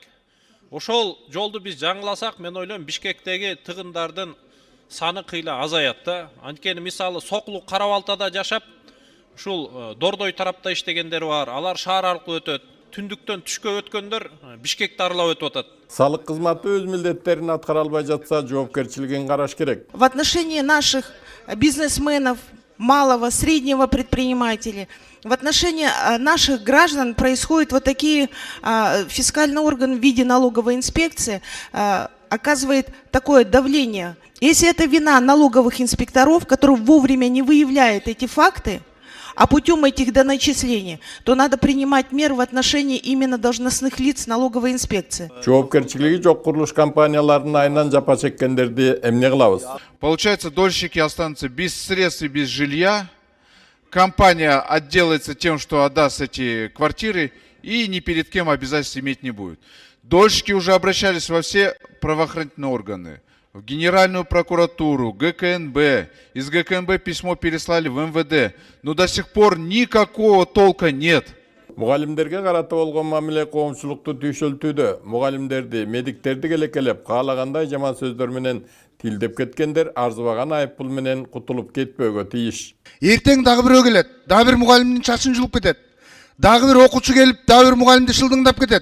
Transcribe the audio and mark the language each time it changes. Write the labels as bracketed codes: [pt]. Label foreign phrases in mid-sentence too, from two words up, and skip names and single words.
[ky] Ошол жолду биз жаңыласак, мен ойлойм Бишкектеги тыгындардын саны кыйла азаят да. Анткени мисалы Сокулук Карабалтада жашап, ушул Дордой тарапта иштегендер бар. Алар шаар аркылуу өтөт. Түндүктөн түшкө өткөндөр Бишкекти аралап өтүп атат. Салык кызматы өз милдеттерин аткара албай жатса, жоопкерчилигин караш керек. [ru] В отношении наших бизнесменов, малого, среднего предпринимателей, в отношении наших граждан происходят вот такие, фискальный орган в виде налоговой инспекции оказывает такое давление. Если это вина налоговых инспекторов, которые вовремя не выявляют эти факты, а путем этих доначислений, то надо принимать меры в отношении именно должностных лиц налоговой инспекции. [ky] Жоопкерчилиги жок курулуш компанияларынын айынан жапа чеккендерди эмне кылабыз? [ru] Получается, дольщики останутся без средств и без жилья. Компания отделается тем, что отдаст эти квартиры и ни перед кем обязательств иметь не будет. Дольщики уже обращались во все правоохранительные органы. В Генеральную прокуратуру, ГКНБ. Из ГКНБ письмо переслали в МВД. Но до сих пор никакого толка нет. [ky] Mugallimlerge karata болгон мамиле коомчулукту түйшөлтүүдө. Mugallimlerди, медиктерди келекелеп, каалагандай жаман сөздөр менен тилдеп кеткендер арзыбаган айыппул менен кутулуп кетпөөгө тийиш. Ертең дагы бирөө келет, дагы бир мугалимдин чачын жулуп кетет. Дагы бир окуучу келип, дагы бир мугалимди шылдыңдап кетет.